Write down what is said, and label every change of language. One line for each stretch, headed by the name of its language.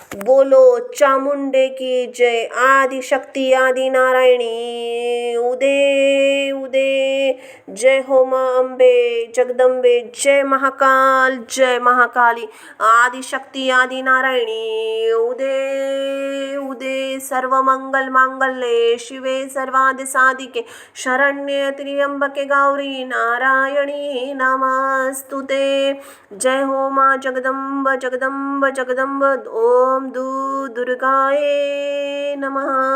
Hindi: बोलो चामुंडे की जय। आदि शक्ति आदि नारायणी उदे उदे। जय हो मां अम्बे जगदम्बे। जय महाकाल जय महाकाली। आदि शक्ति आदि नारायणी उदे उदे।
Sanskrit: सर्वमंगल मांगल्ये शिवे सर्वार्थ साधिके शरण्ये त्र्यंबके गौरी नारायणी नमस्तुते।
Hindi: जय हो मां जगदम्ब जगदम्ब जगदम्ब।
Sanskrit: ओम दुर्गाये नमः।